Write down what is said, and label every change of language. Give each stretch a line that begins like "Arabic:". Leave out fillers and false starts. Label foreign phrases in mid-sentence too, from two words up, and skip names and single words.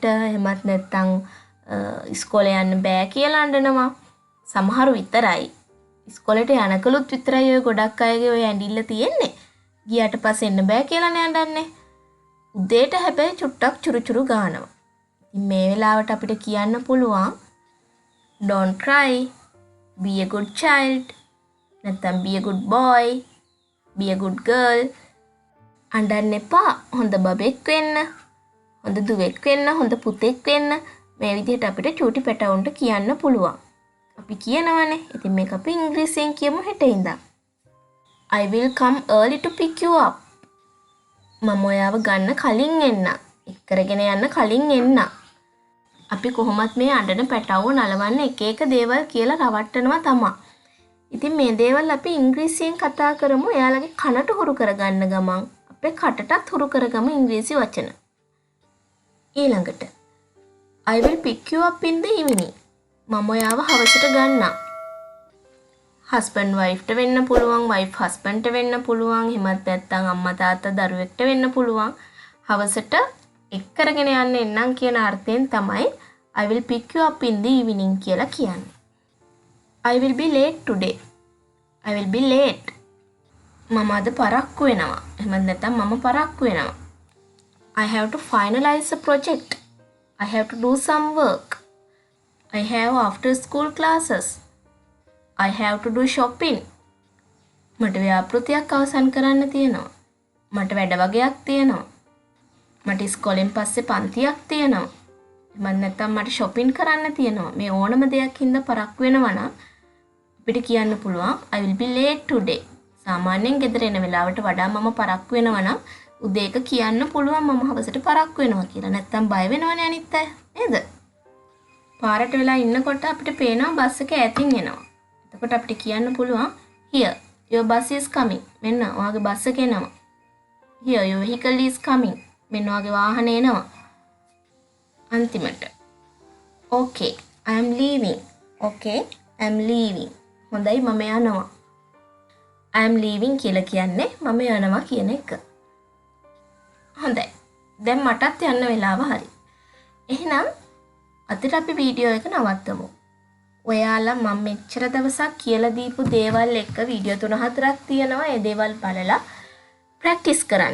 Sinhala: එහෙමත් නැත්තම් ඉස්කෝලේ යන්න බෑ කියලා අඬනවා. සමහරු විතරයි. ඉස්කෝලේට යනකලුත් විතරයි ඔය ගොඩක් අයගේ ඔය ඇඬිල්ල තියෙන්නේ. ගියාට පස්සේ එන්න බෑ කියලා නේ අඬන්නේ. උදේට හැබැයි චුට්ටක් චුරුචුරු ගානවා. ඉතින් මේ වෙලාවට අපිට කියන්න පුළුවන්
English: don't cry, be a good child.
Sinhala: නැත්නම්
English: be a good boy, be a good girl.
Sinhala: අඬන්න එපා. හොඳ බබෙක් වෙන්න. හොඳ දුවෙක් වෙන්න, හොඳ පුතෙක් වෙන්න. මේ විදිහට අපිට චූටි පැටවුන්ට කියන්න පුළුවන්. අපි කියනවානේ. ඉතින් මේක අපි ඉංග්‍රීසියෙන් කියමු හෙට ඉඳන්.
English: I will come early to pick you up.
Sinhala: මම ඔයාව ගන්න කලින් එන්න. එක්කරගෙන යන්න කලින් එන්න. අපි කොහොමත් මේ අඬන පැටවුව නලවන්න එක එක දේවල් කියලා රවට්ටනවා තමයි. ඉතින් මේ දේවල් අපි ඉංග්‍රීසියෙන් කතා කරමු. එයාලගේ කනට හුරු කරගන්න ගමන් අපේ කටටත් හුරු කරගමු ඉංග්‍රීසි වචන.
English: ඊළඟට I will pick you up in the evening.
Sinhala: මම ඔයාව හවසට ගන්නම්.
English: husband wife
Sinhala: ට වෙන්න පුළුවන්,
English: wife husband
Sinhala: ට වෙන්න පුළුවන්, එහෙමත් නැත්නම් අම්මා තාත්තා දරුවෙක්ට වෙන්න පුළුවන්. හවසට එක් කරගෙන යන්න එන්නම් කියන අර්ථයෙන් තමයි
English: I will pick you up in the evening
Sinhala: කියලා කියන්නේ.
English: I will be late today. I will be late.
Sinhala: මම අද පරක්කු වෙනවා. එහෙමත් නැත්නම් මම පරක්කු වෙනවා.
English: I have to finalize a project. I have to do some work. I have after school classes. I have to do shopping.
Sinhala: මට ව්‍යාපෘතියක් අවසන් කරන්න තියෙනවා. මට වැඩ වගයක් තියෙනවා. මට ඉස්කෝලෙන් පස්සේ පන්තියක් තියෙනවා. එහෙම නැත්නම් මට shopping කරන්න තියෙනවා. මේ ඕනම දෙයක් හින්දා පරක්කු වෙනවා නම් අපිට කියන්න පුළුවන්
English: I will be late today.
Sinhala: සාමාන්‍යයෙන් ගෙදර එන වෙලාවට වඩා මම පරක්කු වෙනවා නම් උදේක කියන්න පුළුවන් මම හවසට පරක්කු වෙනවා කියලා. නැත්නම් බය වෙනවනේ අනිත් අය. නේද? පාරට වෙලා ඉන්නකොට අපිට පේනවා බස් එක ඈතින් එනවා. එතකොට අපිට කියන්න පුළුවන්
English: here your bus is coming.
Sinhala: මෙන්න ඔයාගේ බස් එක එනවා.
English: here your vehicle is coming.
Sinhala: මෙන්න ඔයාගේ වාහනේ එනවා. අන්තිමට
English: okay I am leaving. okay I am leaving.
Sinhala: හොඳයි මම යනවා.
English: I am leaving
Sinhala: කියලා කියන්නේ මම යනවා කියන එක. හොඳයි. දැන් මටත් යන්න වෙලාව හරි. එහෙනම් අදට අපි වීඩියෝ එක නවත්තමු. ඔයාලා මම මෙච්චර දවසක් කියලා දීපු දේවල් එක්ක වීඩියෝ 3-4ක් තියෙනවා. ඒ දේවල් බලලා ප්‍රැක්ටිස් කරන්න.